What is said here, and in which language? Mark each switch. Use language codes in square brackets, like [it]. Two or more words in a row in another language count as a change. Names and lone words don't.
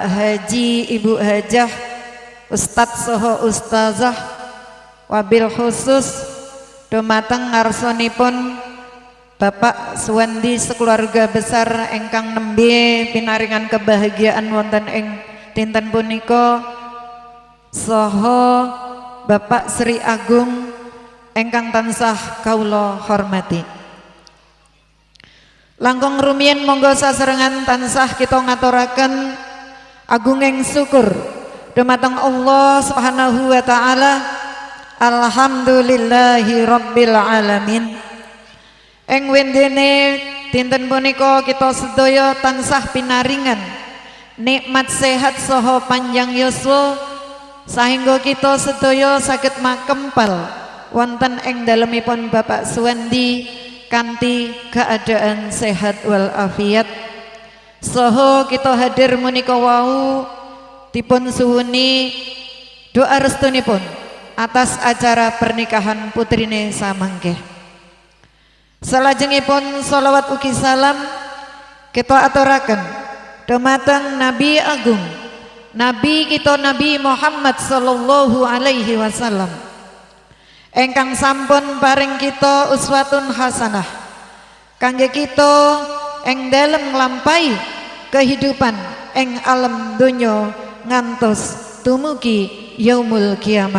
[jv] haji, ibu hajah, ustadz soho ustazah, [ar] وبالخصوص [jv] dumateng ngarsonipun Bapak Suwandi sekeluarga besar engkang nembe pinaringan kebahagiaan wonten ing dinten punika, soho Bapak Sri Agung engkang tansah kaula hormati. Langkung rumiyin monggo saserengan tansah kita ngaturaken agunging syukur dumateng Allah [ar] سبحانه وتعالى. الحمد لله رب العالمين. [jv] Ing wendene dinten punika kita sedaya tansah pinaringan nikmat sehat saha panjang yuswa sahingga kita sedaya saged makempal wonten ing dalemipun Bapak Suwandi kanthi keadaan sehat wal afiat. Saha kita hadir menika wau dipun suwuni doa restunipun atas acara pernikahan putrine samangke. Salajengipun sholawat ugi salam kita aturaken dumateng Nabi Agung, Nabi kita Nabi Muhammad [ar] صلى الله عليه وسلم [jv] engkang sampun paring kita [ar] أسوة حسنة [jv] kangge kita ing dalem nglampahi kehidupan ing alam donya ngantos tumugi [ar] يوم القيامة.